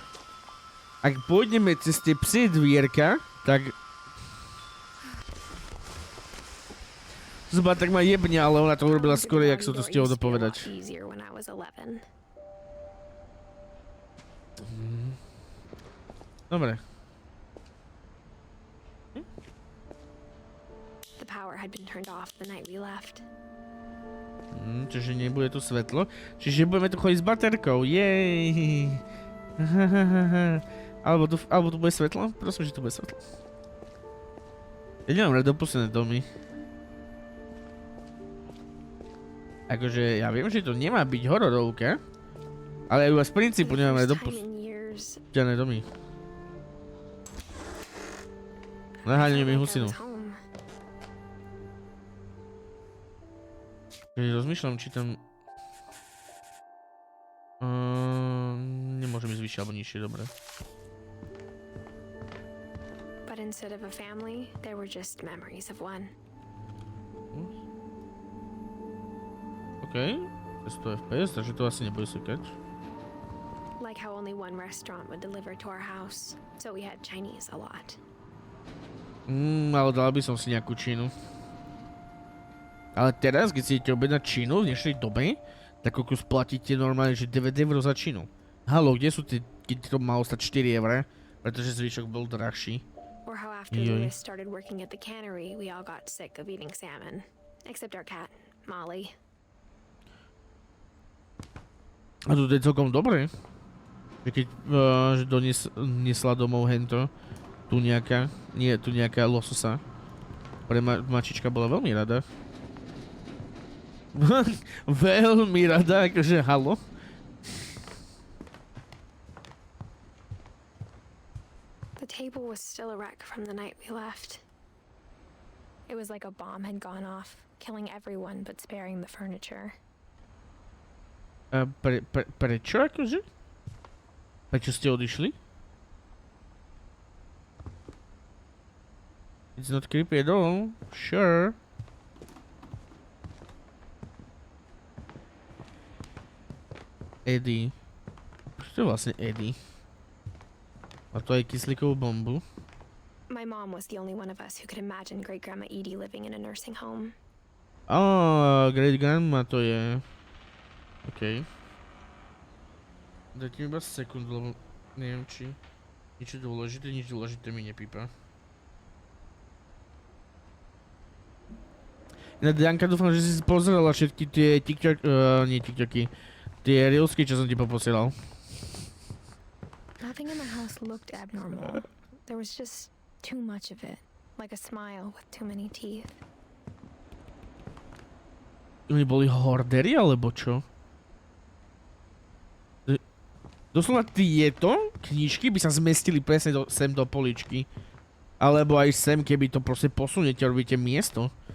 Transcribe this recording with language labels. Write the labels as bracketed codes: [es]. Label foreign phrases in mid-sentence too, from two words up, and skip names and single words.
[sk] Ak pôjdeme cez tie psie dvierka, tak... Zba, tak ma jebne, ale ona to urobila skôr, jak som to stihol dopovedať. Dobre. [en] The power had been turned off the night we left. [sk] Čiže nebude tu svetlo. Čiže budeme tu chodiť s baterkou. Jej. Alebo tu bude svetlo? Prosím, že tu bude svetlo. Ja nemám rád opustené domy. Akože ja viem, že to nemá byť hororovka. Ale aj z princípu nemám rád opustené domy. Naháňujem mi husinu. Keď rozmýšľam, či tam... nemôžem ísť vyššie alebo nižšie, dobre. [en] But instead of a family, there were just memories of one. [sk] OK. 100 FPS, takže to asi nebude sekať. [en] Like how only one restaurant would deliver to our house, so we had Chinese a lot. [sk] Ale dal by som si nejakú čínu. Ale teraz, keď si idete objednať čínu v dnešnej dobe, tak koľko splatíte normálne, že 9 € za čínu. Haló, kde sú tie, keď to malo stať 4 €? Pretože zvyšok bol drahší. [en] Or how after Louis started working at the cannery, we all got sick of eating salmon. Except our cat, Molly. [sk] A to je celkom dobré. Že keď že doniesla domov hento, tu nejaká lososa. Pre mačička bola veľmi rada. Veľmi rada, akože halo. [en] The table was still a wreck from the night we left. It was like a bomb had gone off, killing everyone but sparing the furniture. [sk] Prečo akože? Prečo ste odišli? [en] It's not creepy at all. Sure. Eddie. [sk] Čo to je vlastne Eddie? A to je kyslíkovú bombu. [en] My mom was the only one of us who could imagine Great Grandma Edie living in a nursing home. Great Grandma [sk] to je. OK. Dajte mi iba sekundu, lebo neviem či nič dôležité mi nepípa. Ináč, Janka, dúfam, že si pozerala všetky tie TikToky, tie reelsky, čo som ti poposielal. [en] Nothing in the house looked abnormal. There was just too much of it, like a smile with too many teeth. [sk] Oni boli hordery, alebo čo? Doslova tieto knižky by sa zmestili presne sem do poličky. Alebo aj sem, keby to proste posuniete a robíte miesto.